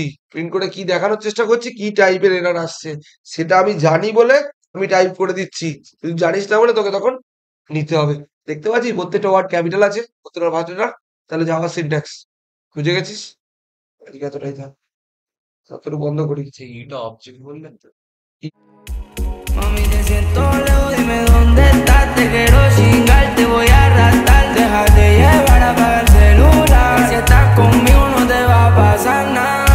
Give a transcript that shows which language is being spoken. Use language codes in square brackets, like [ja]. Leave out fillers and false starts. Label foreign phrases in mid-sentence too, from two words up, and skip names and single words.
[bn] প্রিন্ট করে কি দেখানোর চেষ্টা করছি, কি [en] type error [bn] আসছে সেটা আমি জানি বলে আমি টাইপ করে দিচ্ছি, তুই জানিস না বলে তোকে তখন নিতে হবে। দেখতে পাচ্ছিস প্রত্যেকটা [en] word capital [bn] আছে, প্রত্যেকটা ভার্সন, তাহলে জাভা সিনট্যাক্স বুঝে গেছিস। আজকে এতটাই থাক, ততটুকু বন্ধ করি। এটা অবজেক্ট বললেন তো? [es] Mami, te siento lejos, dime dónde estás. Te quiero chingar, te voy a arrastrar. Déjate llevar, apaga el celular. Si estás conmigo, no te va a pasar nada.